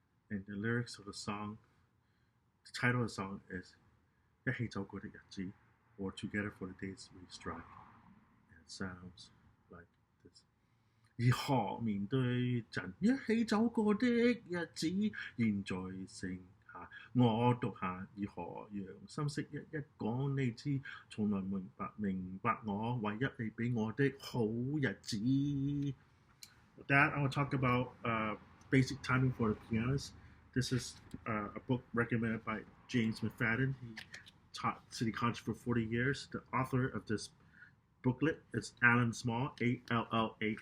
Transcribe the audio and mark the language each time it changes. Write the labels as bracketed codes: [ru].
[en] And the lyrics of the song, the title of the song is 一起走過的日子 or Together for the Days We Strive. And it sounds like this. [yue] 如何面對曾一起走過的日子，現在剩下我獨行，如何讓心息一一講你知，從來明白我，唯一你俾我的好日子。 [en] With that, I will talk about basic timing for the pianist. This is a book recommended by James McFadden. He taught City College for 40 years. The author of this booklet is Alan Small, Allansmall.